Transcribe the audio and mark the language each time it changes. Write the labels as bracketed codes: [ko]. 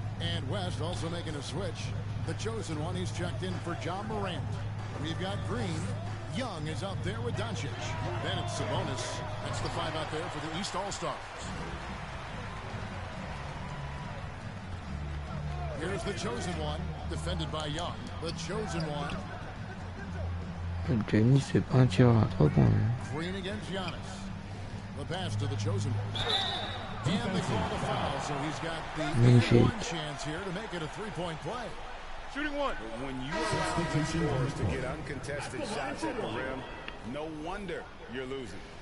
[en] And West also making a switch. The chosen one, he's checked in for John Morant. We've got Green. Young is out there with Doncic. Then it's Sabonis. That's the 5 out there for the East All-Stars. Here's the chosen one, defended by Young. The chosen one. [fr] Jenny, c'est pas un tireur à 3 points. [en] Green against Giannis. The pass to the chosen one. And they call the foul, so he's got the one chance here to make it a 3-point play. Shooting one. When you allow the scorers to get uncontested shots at the rim, no wonder you're losing.